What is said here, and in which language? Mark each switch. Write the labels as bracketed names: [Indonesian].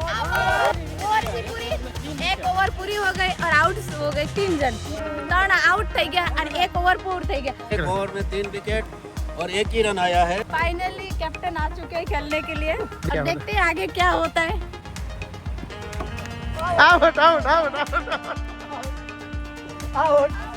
[Hindi] एक ओवर पूरी हो गई और आउट हो गए 3 जन. [Gujarati] 3 आउट થઈ ગયા અને એક ઓવર પૂર થઈ ગયા. [Hindi] एक ओवर में 3 विकेट और 1 ही रन आया है। फाइनली कैप्टन आ चुके हैं खेलने के लिए. अब देखते हैं आगे क्या होता है. [English] out out out out